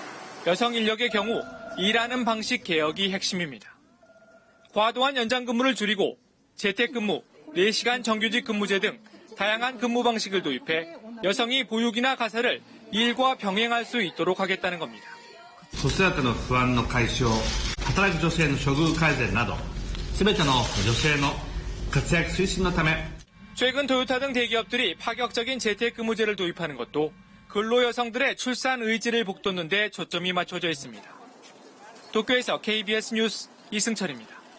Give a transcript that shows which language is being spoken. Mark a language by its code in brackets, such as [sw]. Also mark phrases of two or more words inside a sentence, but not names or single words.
[ko] 여성 인력의 경우 일하는 방식 개혁이 핵심입니다. 과도한 연장 근무를 줄이고 재택근무, 4시간 정규직 근무제 등 다양한 근무 방식을 도입해 여성이 보육이나 가사를 일과 병행할 수 있도록 하겠다는 겁니다. [ja] 子育ての不安の解消、働く女性の処遇改善など、すべての女性の活躍推進のため [ko] 최근 토요타 등 대기업들이 파격적인 재택근무제를 도입하는 것도 근로 여성들의 출산 의지를 북돋는 데 초점이 맞춰져 있습니다. 도쿄에서 KBS 뉴스 이승철입니다.